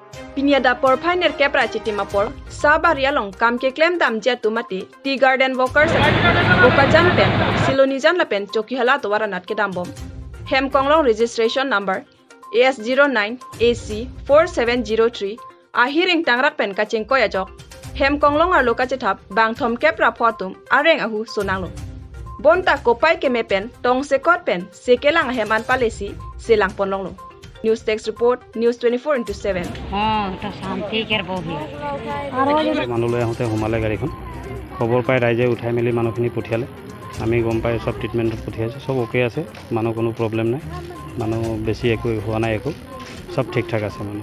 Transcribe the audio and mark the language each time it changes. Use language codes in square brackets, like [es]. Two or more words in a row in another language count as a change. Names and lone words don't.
[mjw] Pinya dapor pioneer kepra chitimapor sabaria long kam keklm dam jetumati [en] tea garden workers [mjw] bokajan pen silonijan la pen chokihala towara nat ke dambom hem konglong [en] registration number [mjw] AS09 AC 4703 ahiring tangrak pen kaching koyajok hem konglong ar loka chethap bang thom kepra photum areng ahu sonanglo bonta kopai keme pen tong sekot pen sekelang heman palesi selang ponlonglo News Text Report, News 24/7. তো শান্তি কেরবো [as] মানুহলৈ আহোঁতে সোমালে গাড়ীখন খবৰ পাই ৰাইজে উঠাই মেলি মানুহখিনি পঠিয়ালে আমি গম পাই চব ট্ৰিটমেণ্টত পঠিয়াইছোঁ চব অ'কে আছে মানুহ কোনো প্ৰব্লেম নাই মানুহ বেছি একো হোৱা নাই একো চব ঠিক ঠাক আছে মানে